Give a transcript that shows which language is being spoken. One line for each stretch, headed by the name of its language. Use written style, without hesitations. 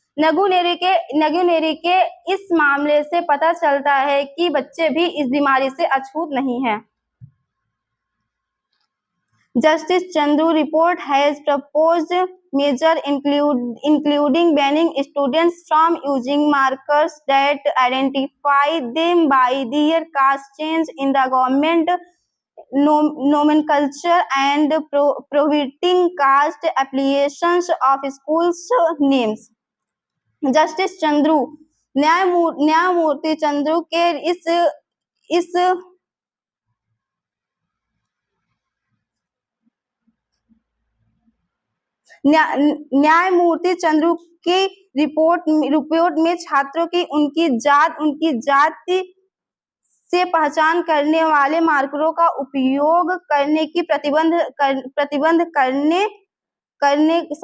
Hindi: नगुनेरी के इस मामले से पता चलता है कि बच्चे भी इस बीमारी से अछूत नहीं हैं.
English: Justice Chandru report has proposed measures including banning students from using markers that identify them by their caste, change in the government nomenclature, and prohibiting caste applications of schools names.
Hindi: Justice Chandru, न्यायमूर्ति चंद्रू के इस न्यायमूर्ति चंद्रू की report में छात्रों की उनकी जाति से पहचान करने वाले मार्करों का उपयोग करने की प्रतिबंध करने